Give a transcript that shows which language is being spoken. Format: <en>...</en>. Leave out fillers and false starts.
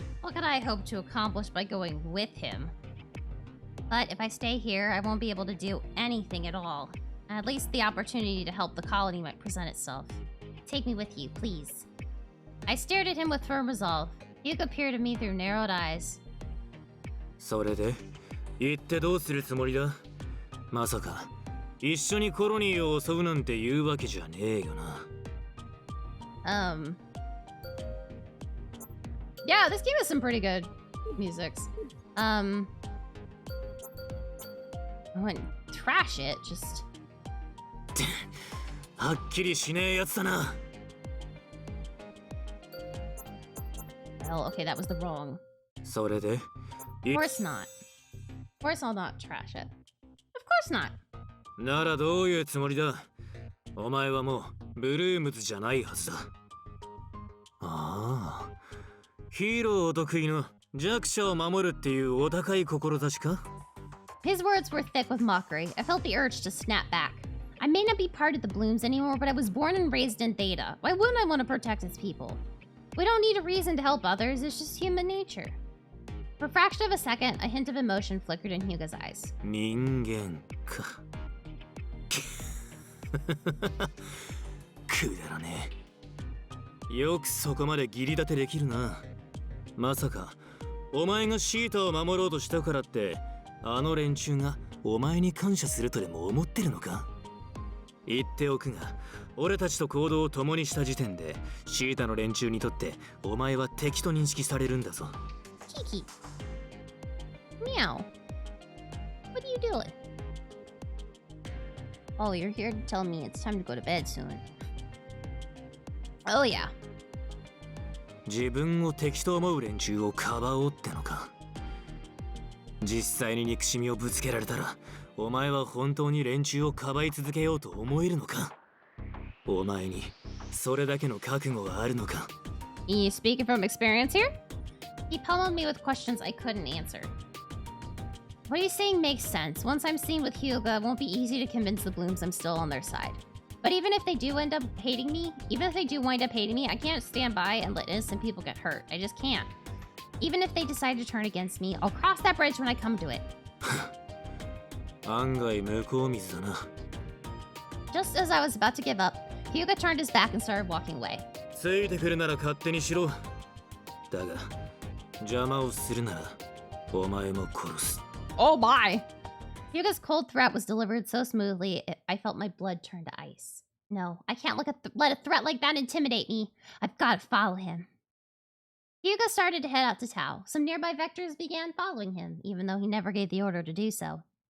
<en>What could I hope to accomplish by going with him? But if I stay here, I won't be able to do anything at all. At least the opportunity to help the colony might present itself. Take me with you, please. I stared at him with firm resolve. Hyuga peered at me through narrowed eyes.</en> <ja>それで行ってどうするつもりだ？まさか一緒にコロニーを襲うなんて言うわけじゃねえよな。</ja> <en>Yeah, this game has some pretty good musics. I wouldn't trash it, just...</en> <ja>はっきりしねえやつだな。</ja> <en>Well, okay, that was the wrong.</en> <ja>それで</ja> <en>Of course not. Of course I'll not trash it. Of course not.</en> <ja>ならどういうつもりだ？お前はもうブルームズじゃないはずだ。ああ、ヒーローお得意の弱者を守るっていうお高い志か？</ja> <en>His words were thick with mockery. I felt the urge to snap back. I may not be part of the Blooms anymore, but I was born and raised in Theta. Why wouldn't I want to protect its people? We don't need a reason to help others, it's just human nature. For a fraction of a second, a hint of emotion flickered in Hyuga's eyes.</en> <ja>人間か。くだらねえ。よくそこまで義理立てできるな。まさかお前がシータを守ろうとしたからってあの連中がお前に感謝するとでも思ってるのか？言っておくが、俺たちと行動を共にした時点でシータの連中にとってお前は敵と認識されるんだぞ。</ja> <en>Kiki. Meow. What are you doing? Oh, you're here to tell me it's time to go to bed soon. Oh yeah.</en> <ja>自分を敵と思う連中をかばおうってのか。実際に憎しみをぶつけられたらお前は本当に連中をかばい続けようと思えるのか？お前にそれだけの覚悟はあるのか？</ja> <en>You speaking from experience here? He pummeled me with questions I couldn't answer. What he's saying makes sense. Once I'm seen with Hyuga, it won't be easy to convince the Blooms I'm still on their side. But even if they do wind up hating me, I can't stand by and let innocent people get hurt. I just can't. Even if they decide to turn against me, I'll cross that bridge when I come to it.</en> <ja>案外向こう水だな。</ja> <en>Just as I was about to give up, Hyuga turned his back and started walking away.</en> <ja>ついてくるなら勝手にしろ。だが邪魔をするならお前も殺す。</ja> <en>Oh my. Hyuga's cold threat was delivered so smoothly, I felt my blood turn to ice. No, I can't let a threat like that intimidate me. I've got to follow him. Hyuga started to head out to Tau. Some nearby vectors began following him, even though he never gave the order to do so.</en>